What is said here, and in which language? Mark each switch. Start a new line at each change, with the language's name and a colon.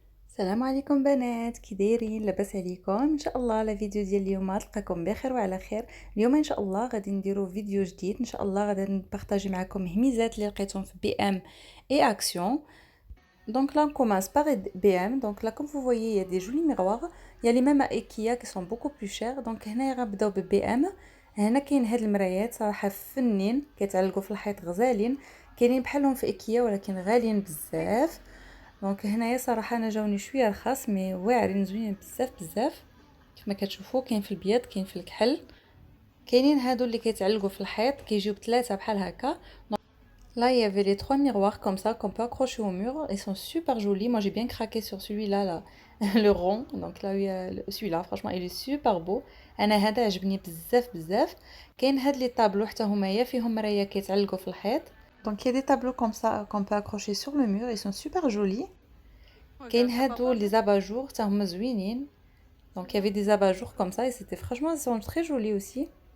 Arabic: السلام عليكم بنات، كي دايرين؟ لاباس عليكم؟ ان شاء الله لا فيديو ديال اليوم تلقاكم بخير وعلى خير. اليوم ان شاء الله غادي نديرو فيديو جديد، ان شاء الله غادي نبارطاجي معكم هميزات اللي لقيتهم في بي ام اي اكسيون.
French: Donc là on commence par BM. Donc là comme vous voyez il y a des jolis miroirs. Il y a les mêmes à Ikea qui sont beaucoup plus chers.
Arabic: Donc هنا غنبداو ب BM. هنا كاين هاد المرايات صراحة فنين كيتعلقوا في الحيط غزالين. كاينين بحالهم في إيكيا ولكن غاليين بزاف. دونك هنايا صراحه انا جاوني شويه رخاص مي واعرين زوينين بزاف بزاف. كما كتشوفوا كاين في البيض كاين في الكحل. كاينين هادو اللي كيتعلقوا في الحيط كيجيو بثلاثه بحال هكا.
French: Là, il y avait les trois miroirs comme ça qu'on peut accrocher au mur. Ils sont super jolis. Moi, j'ai bien craqué sur celui-là, là, le rond. Donc là, oui, celui-là, franchement, il est super beau.
Arabic: أنا هذا عجبني بزاف بزاف. كاين هاد لي طابلو حتى هما فيهم مرايا كيتعلقوا في الحيط.
French: Donc il y a des tableaux comme ça qu'on peut accrocher sur le mur. Ils sont super jolis.
Arabic: كاين هادو les abat-jours حتى هما زوينين.
French: Donc il y avait des abat-jours comme ça et c'était franchement ils sont très jolis aussi.